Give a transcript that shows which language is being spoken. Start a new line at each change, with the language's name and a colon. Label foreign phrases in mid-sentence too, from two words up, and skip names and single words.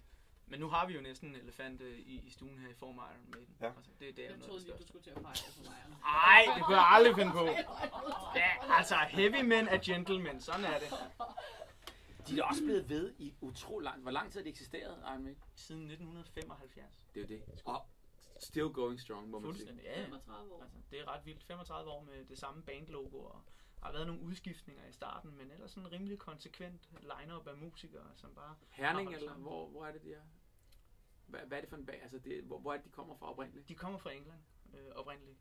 Danish: Men nu har vi jo næsten en elefant i stuen her i form af Iron Maiden. Ja. Altså, det er Jeg troede lige, du skulle til at fejre for mig. Nej, det kunne jeg aldrig finde på. Ja, altså,
English: heavy men
Danish: er gentlemen, sådan er det. De er også blevet ved i utrolig langt. Hvor lang tid har de eksisteret, Iron Maiden? Siden 1975. Det er jo det. Og
English: still going strong,
Danish: må man sige. Fuldstændig, ja. 35 år. Altså, det er ret vildt. 35 år med det samme bandlogo, og der har været nogle udskiftninger i starten, men ellers sådan en rimelig konsekvent line-up af musikere, som bare... Herning, eller hvor er det, de er? Hvad er det for en bag? Altså, hvor er det, de kommer fra oprindeligt? De kommer fra England oprindeligt.